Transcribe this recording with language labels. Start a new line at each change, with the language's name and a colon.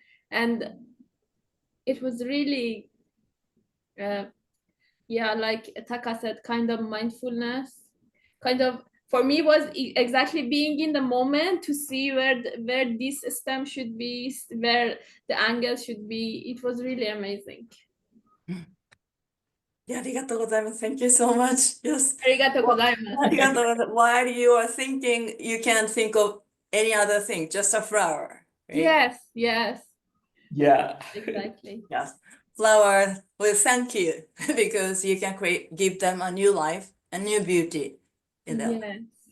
English: And it was really yeah, like Taka said, kind of mindfulness, kind of for me was exactly being in the moment to see where this stem should be, where the angle should be. It was really amazing. Yeah,
Japanese: ありがとうございます。
English: Thank you so much. Yes.
Japanese: ありがとうございます。ありがとうございます。
English: While you are thinking, you can't think of any other thing, just a flower. Right? Yes, Yeah. exactly. Yes. Flower will thank you because you can give them a new life, a new beauty in them.